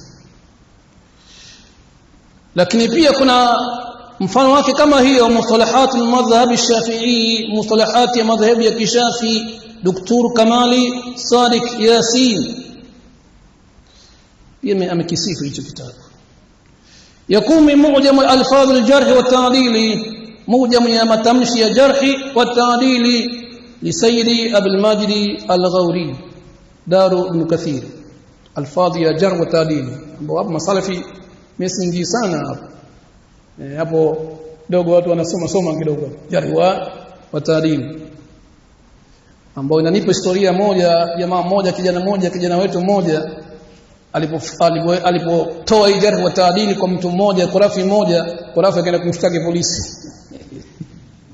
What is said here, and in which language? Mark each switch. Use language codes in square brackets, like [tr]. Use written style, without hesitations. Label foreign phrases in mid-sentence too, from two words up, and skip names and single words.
[sw] Lakini pia kuna mfano wake kama hiyo [ar] مصطلحات المذهب الشافعي, [sw] mustalahat ya madhhab ya kishafi, Dr. Kamali Sadiq Yasin yeye amekisifu hicho kitabu. [ar] Yakumi معجم الألفاظ الجرح والتعديل, mu'jam [sw] ya matamshi ya [ar] الجرح والتعديل لسيدي أبو المجيد الغوري دار ابن كثير. [sw] Alfadh ya [ar] الجرح والتعديل [sw] ambao hapo masalafi mesingi sana hapo dogo watu wanasoma kidogo [ar] الجرح والتعديل, [sw] ambao inanipa historia moja. Jamaa mmoja, kijana wetu mmoja alipotoa hii [ar] الجرح والتعديل [sw] kwa mtu mmoja, Qurafi mmoja, Qurafi akaenda kumshtaki polisi.